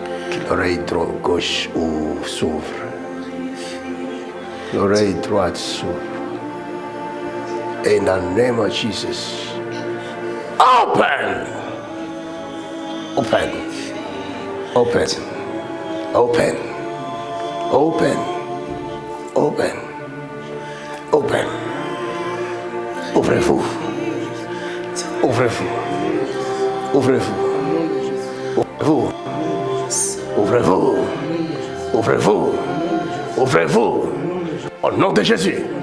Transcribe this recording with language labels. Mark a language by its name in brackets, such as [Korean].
[French] Que l'oreille gauche s'ouvre, l'oreille droite s'ouvre. [English] In the name of Jesus, open, open, open, open, open, open, open. [French] Ouvrez-vous, ouvrez-vous, ouvrez-vous, ouvrez-vous, ouvrez-vous, ouvrez-vous, ouvrez-vous, au nom de Jésus.